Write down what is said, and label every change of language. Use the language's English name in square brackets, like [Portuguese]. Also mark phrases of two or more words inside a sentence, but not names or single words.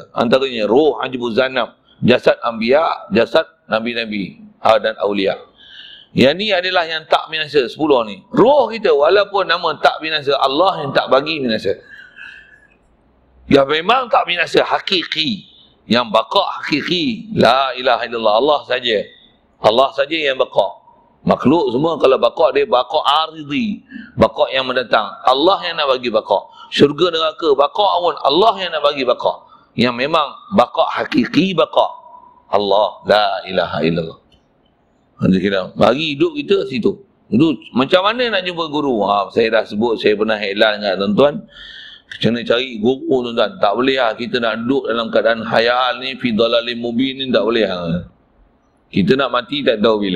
[Malay] Antaranya roh, [Arabic] عجب الذنب, [Malay] jasad anbiya, jasad nabi-nabi dan awliya. Yang ni adalah yang tak binasa, 10 ni. Roh kita walaupun nama tak binasa, Allah yang tak bagi binasa. Yang memang tak binasa hakiki, yang baqa hakiki, [Arabic] لا إله إلا الله, [Malay] Allah saja. Allah saja yang baqa. Makhluk semua kalau baqa dia baqa aridi, baqa yang mendatang. Allah yang nak bagi baqa. Syurga neraka baqa pun Allah yang nak bagi baqa. Yang memang baqa hakiki baqa, Allah, [Arabic] لا إله إلا الله. [Malay] Kita bagi hidup kita situ. Itu macam mana nak jumpa guru? Saya dah sebut, saya pernah iklan dengan tuan-tuan. Kena cari guru tuan-tuan. Tak boleh lah kita nak duduk dalam keadaan khayal ni, [Arabic] في ضلال مبين [Malay] ni, tak boleh lah. Kita nak mati tak tahu bila.